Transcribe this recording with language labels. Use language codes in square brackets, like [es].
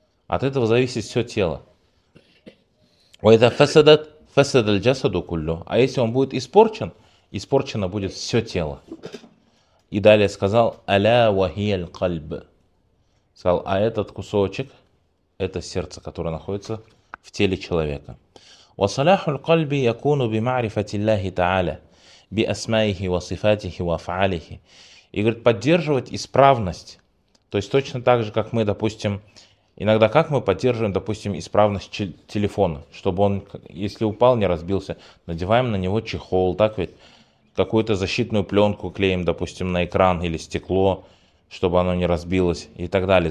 [ru] От этого зависит все тело. [ar] Уайда фасадат фасад аль джасаду куллю. [ru] А если он будет испорчен, испорчено будет все тело. И далее сказал, [ar] аля вахиль кальб. [ru] Сказал, а этот кусочек, это сердце, которое находится в теле человека. [ar] وصلاح القلب يكون بمعرفة الله تعالى بأسمائه وصفاته وأفعاله. [ru] И говорит, поддерживать исправность. То есть точно так же, как мы, допустим, иногда как мы поддерживаем, допустим, исправность телефона, чтобы он, если упал, не разбился, надеваем на него чехол, так ведь, какую-то защитную пленку клеим, допустим, на экран или стекло, чтобы оно не разбилось и так далее.